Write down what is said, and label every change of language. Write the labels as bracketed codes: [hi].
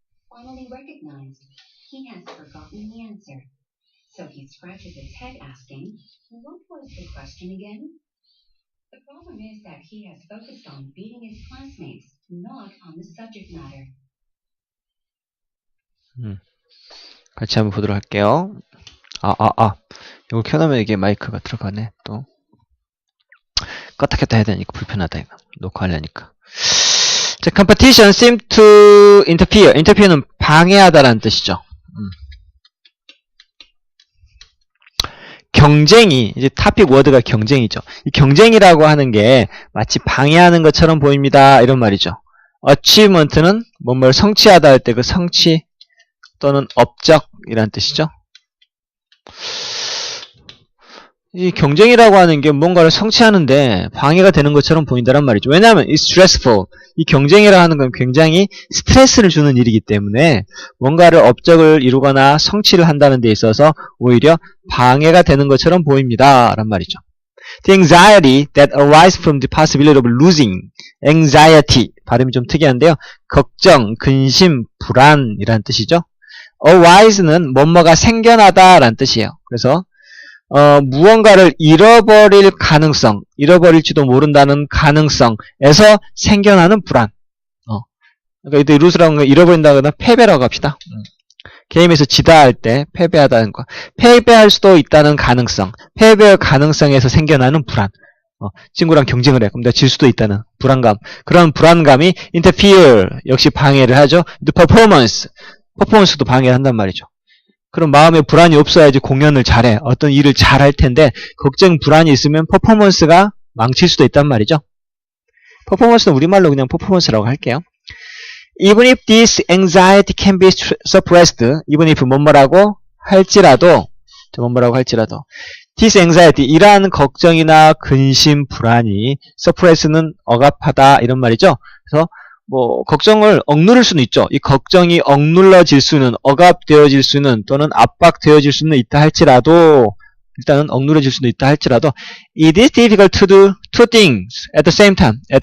[en] Finally recognized, he has forgotten the answer. So he scratches his head asking, "What was the question again?" The problem is that he has focused on beating his classmates, not on the subject matter. [ko] 같이 한번 보도록 할게요. 이거 켜놓으면 이게 마이크가 들어가네. 또 껐다 켰다 해야 되니까 불편하다 이거. 녹화하려니까. 자, [en] competition seem to interfere. [ko] interfere는 방해하다라는 뜻이죠. 경쟁이, 이제 타픽 워드가 경쟁이죠. 이 경쟁이라고 하는 게 마치 방해하는 것처럼 보입니다. 이런 말이죠. achievement는 뭔가를 성취하다 할 때 그 성취 또는 업적이라는 뜻이죠. 이 경쟁이라고 하는 게 뭔가를 성취하는데 방해가 되는 것처럼 보인다란 말이죠. 왜냐하면 [en] it's stressful. [ko] 이 경쟁이라 하는 건 굉장히 스트레스를 주는 일이기 때문에 뭔가를 업적을 이루거나 성취를 한다는 데 있어서 오히려 방해가 되는 것처럼 보입니다. 란 말이죠. [en] The anxiety that arises from the possibility of losing. [ko] anxiety. 발음이 좀 특이한데요. 걱정, 근심, 불안이라는 뜻이죠. arise는 뭐뭐가 생겨나다 라는 뜻이에요. 그래서 무언가를 잃어버릴 가능성, 잃어버릴지도 모른다는 가능성에서 생겨나는 불안. 그러니까 이 루스라는 거 잃어버린다거나 패배라고 합시다. 게임에서 지다 할 때 패배하다는 거. 패배할 수도 있다는 가능성, 패배의 가능성에서 생겨나는 불안. 친구랑 경쟁을 해. 그럼 내가 질 수도 있다는 불안감. 그런 불안감이 interfere, 역시 방해를 하죠. The 퍼포먼스도 방해를 한단 말이죠. 그럼 마음에 불안이 없어야지 공연을 잘해. 어떤 일을 잘할 텐데 걱정, 불안이 있으면 퍼포먼스가 망칠 수도 있단 말이죠. 퍼포먼스는 우리말로 그냥 퍼포먼스라고 할게요. [en] Even if this anxiety can be suppressed, even if [ko] 뭐뭐라고 할지라도 [en] this anxiety, [ko] 이러한 걱정이나 근심, 불안이 [en] suppress는 [ko] 억압하다 이런 말이죠. 그래서 뭐 걱정을 억누를 수는 있죠. 이 걱정이 억눌러질 수는, 억압되어질 수는, 또는 압박되어질 수는 있다 할지라도, 일단은 억누러질 수도 있다 할지라도 [en] it is difficult to do two things at the same time.